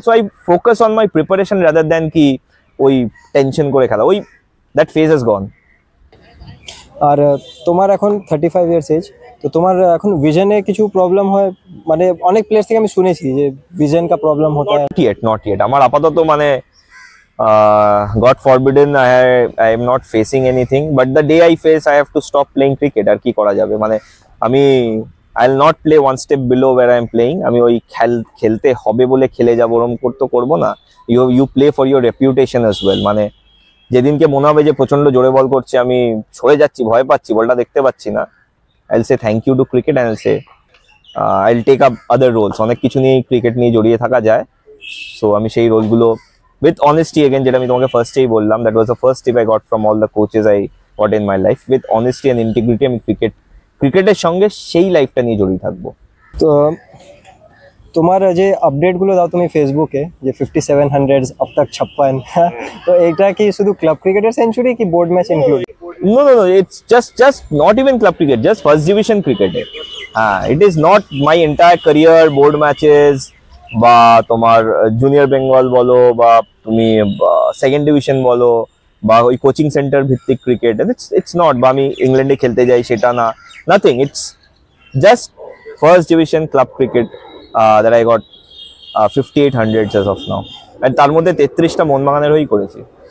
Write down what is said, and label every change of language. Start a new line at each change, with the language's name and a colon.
English: so I focus on my preparation rather than
Bangla: কি ওই tension করে খেলা।
English: ওই that phase has gone.
Bangla: আর তোমার এখন 35 ইয়ার্স এজ, তো তোমার এখন ভিশনে কিছু প্রবলেম হয়? মানে অনেক প্লেয়ার থেকে আমি শুনেছি যে
Hindi: ভিশন কা প্রবলেম হতা है।
English: Not yet.
Bangla: আমার আপাতত মানে
English: God forbidden, I am not facing anything, but the day I face, I have to stop playing cricket.
Bangla: আর কি করা যাবে, মানে আমি
English: I'll not play one step below where I am playing.
Bangla: আমি ওই খেলতে হবে বলে খেলে যাবো ওরকম করবো না।
English: You play for your reputation as well.
Bangla: মানে যেদিনকে মনে হবে যে প্রচন্ড জোরে বল করছে, আমি সরে যাচ্ছি, ভয় পাচ্ছি, বলটা দেখতে পাচ্ছি না,
English: I'll say thank you to cricket and I'll say I'll take up other roles.
Bangla: অনেক কিছু নিয়ে ক্রিকেট নিয়ে জড়িয়ে থাকা যায়, সো আমি সেই রোলগুলো
English: with honesty, again
Bangla: যেটা আমি তোমাকে ফার্স্টেই বললাম,
English: that was the first tip I got from all the coaches I got in my life. With honesty and integrity
Bangla: আমি ক্রিকেটের সঙ্গে সেই লাইফটা নিয়ে জড়িয়ে থাকবো। তো তোমার যে আপডেটগুলো দাও তুমি ফেসবুকে, যে 5700
Hindi: अब तक
Bangla: 56, তো এটা কি শুধু ক্লাব ক্রিকেটের সেঞ্চুরি কি board match include?
English: No, it's just not even club cricket, just first division cricket. It is not my entire career board matches
Bangla: বা তোমার জুনিয়র বেঙ্গল বলো বা তুমি সেকেন্ড ডিভিশন বলো বা ওই কোচিং সেন্টার ভিত্তিক ক্রিকেট,
English: it's not,
Bangla: বা আমি ইংল্যান্ডে খেলতে যাই সেটা না,
English: nothing, it's just first division club cricket that I got 5800 as of now, and
Bangla: তার মধ্যে 33টা মোহনবাগানের হয়েই করেছি।